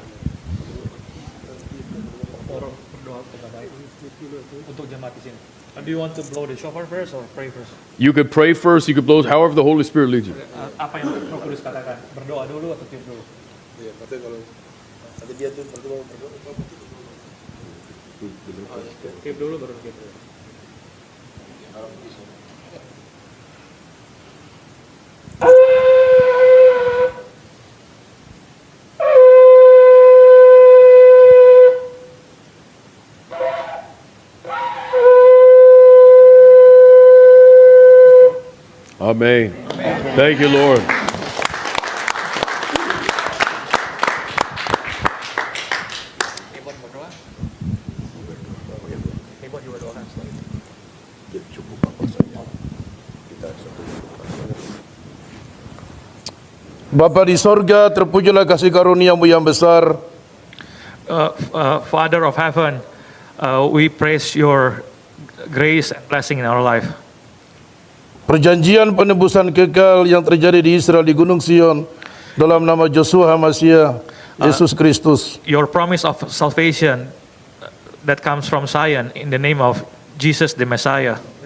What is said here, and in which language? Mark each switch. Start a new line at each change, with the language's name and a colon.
Indonesian: Berdoa untuk Abai, untuk jemaat di sini.
English: Do you want to blow the shofar first or pray first? You could pray first. You could blow however the Holy Spirit leads you.
Indonesian: Apa yang Roh Kudus katakan? Berdoa dulu atau tiup dulu? Iya, nanti kalau dia tuh berdoa. Tiup dulu baru tiup dulu.
English: Amen. Thank you, Lord.
Indonesian: Bapa di sorga, terpujilah kasih karunia-Mu yang besar.
English: Father of heaven, we praise your grace and blessing in our life.
Indonesian: Perjanjian penebusan kekal yang terjadi di Israel di Gunung Sion dalam nama Joshua Hamasiah, Yesus Kristus.
English: Your promise of salvation that comes from Zion in the name of Jesus the Messiah.